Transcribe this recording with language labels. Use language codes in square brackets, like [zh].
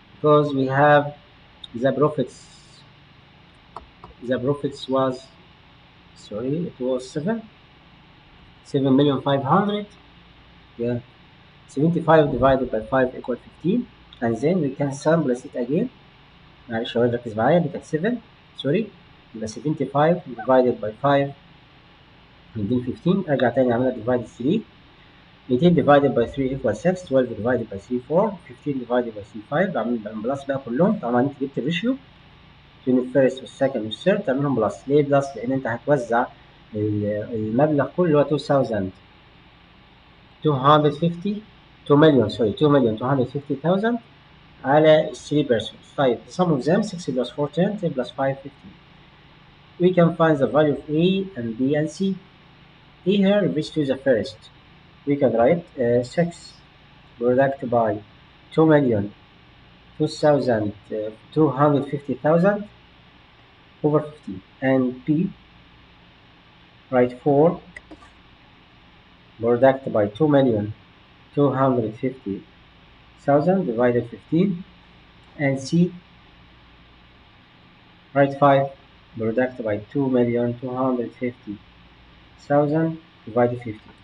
[en] because we have the profits was, sorry, it was 7,500,000. Yeah, 75 divided by 5 equal 15, and then we can simplify it again. [ar] معلش هو ركز معايا، دي كانت 7 سوري، يبقى 75 divided by 5 نديني 15. ارجع تاني اعملها divide 3. [en] 18 divided by 3 equals 6. 12 divided by 3 4. 15 divided by 3 5. [ar] بعمل بلس بقى كلهم. طبعا انت جبت الريشيو بين الفيرست والسكند والثيرد تعملهم بلس. ليه بلس؟ لان انت هتوزع المبلغ كله اللي هو 2,250,000 على 3 persons. [en] طيب the sum of them 6 plus 4 10, 10 plus 5 15. We can find the value of A and B and C. A here refers to the first. We can write 6 product by 2,250,000 over 15, and B write 4 product by 2,250,000 divided 15, and C write 5 product by 2,250,000 divided 15.